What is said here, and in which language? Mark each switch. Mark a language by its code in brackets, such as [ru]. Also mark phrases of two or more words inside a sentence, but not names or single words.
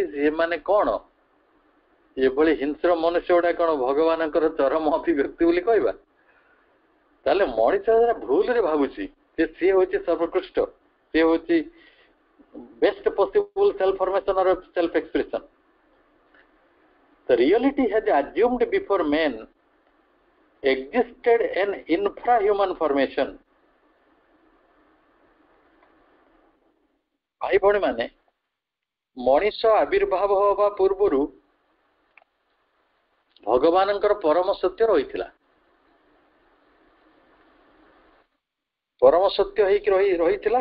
[or] ସେମାନେ କ'ଣ ଏଭଳି ହିଂସ୍ର ମନୁଷ୍ୟ ଗୁଡା କ'ଣ ଭଗବାନଙ୍କର ଚରମ ଅଭିବ୍ୟକ୍ତି ବୋଲି କହିବା? ତାହେଲେ ମଣିଷ ଭୁଲରେ ଭାବୁଛି ଯେ ସିଏ ହଉଛି ସର୍ବୋତ୍କୃଷ୍ଟ, ସିଏ ହଉଛି [en] best possible self formation or self expression. The reality has assumed before man existed an infrahuman formation. [or] ଭାଇ ଭଉଣୀ ମାନେ, ମଣିଷ ଆବିର୍ଭାବ ହେବା ପୂର୍ବରୁ ଭଗବାନଙ୍କର ପରମ ସତ୍ୟ ରହିଥିଲା। ପରମ ସତ୍ୟ ହେଇକି ରହିଥିଲା।